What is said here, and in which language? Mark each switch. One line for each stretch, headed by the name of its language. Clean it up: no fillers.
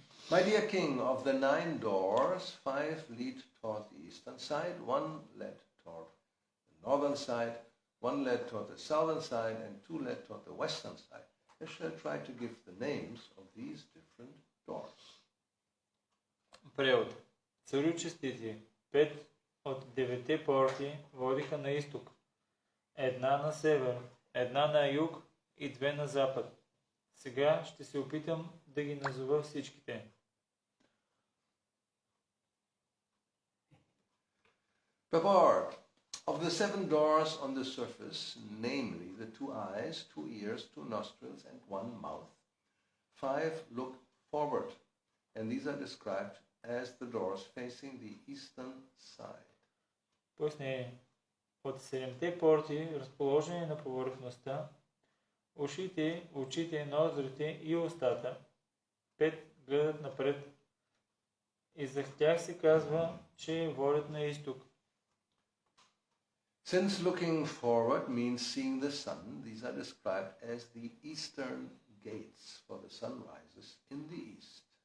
English: My dear king, of the 9 doors, 5 lead toward the eastern side, 1 led toward the northern side, 1 led toward the southern side, and 2 led toward the western side. I shall try to give the names of these different doors.
Bulgarian: Превод. Царю честити. 5 от 9 порти водиха на изток. Една на север, една на юг и 2 на запад. Сега ще се опитам да ги назова всичките.
English: Purport. Of the 7 doors on the surface, namely the 2 eyes, 2 ears, 2 nostrils, and 1 mouth, 5 look forward, and these are described as the doors facing the eastern side.
Bulgarian: Пояснение. От 7 порти, разположени на повърхността, ушите, очите, ноздрите и устата, 5 гледат напред и за тях се казва, че водят на изток.
English: Since looking forward means seeing the sun, these are described as the eastern gates, for the sun rises in the east.